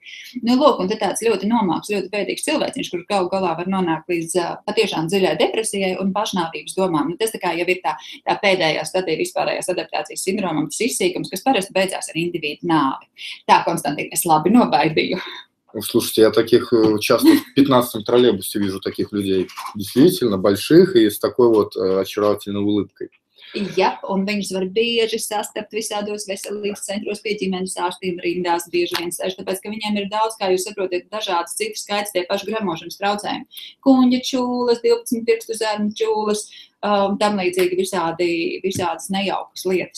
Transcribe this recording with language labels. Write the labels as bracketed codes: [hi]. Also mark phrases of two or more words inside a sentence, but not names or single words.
[lv] Lūk, un te tāds ļoti nomāks, ļoti bēdīgs cilvēciņš, kurš galu galā var nonākt līdz patiešām dziļai depresijai un pašnāvības domām. Tas tā kā jau ir tā pēdējā stadija vispārējās adaptācijas sindromam, tas izsīkums, kas parasti beidzās ar individu nāvi. Tā, Konstantīna, es labi nobaidīju. [ru] Слушайте, я таких часто в 15-м троллейбусе вижу таких людей, действительно больших и с такой вот очаровательной улыбкой. [lv] Jā, un viņus var bieži sastapt visādos veselības centros, pie ģimenes ārstiem rindās bieži vien sēž, tāpēc, ka viņiem ir daudz, kā jūs saprotat, dažādas citas skaits tie paši gremošanas traucējumi. Kuņģa čūlas, 12 pirkstu zērnu čūlas, tam līdzīgi visādas nejaukas lietas.